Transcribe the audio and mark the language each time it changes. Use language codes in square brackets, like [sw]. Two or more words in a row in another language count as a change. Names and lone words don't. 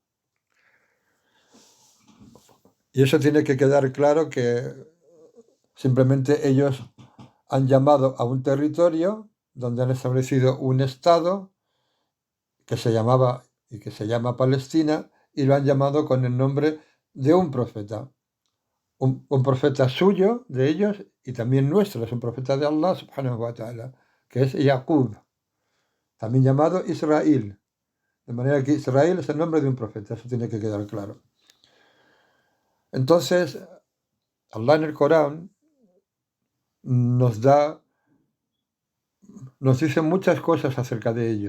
[es] Y eso tiene que quedar claro que simplemente ellos han llamado a un territorio donde han establecido un estado que se llamaba y que se llama Palestina, y lo han llamado con el nombre de un profeta. Un profeta suyo, de ellos, y también nuestro, es un profeta de [ar] الله سبحانه وتعالى, [es] que es Yaqub, también llamado Israel. De manera que Israel es el nombre de un profeta, eso tiene que quedar claro. Entonces, Allah en el Corán nos dice muchas cosas acerca de ellos.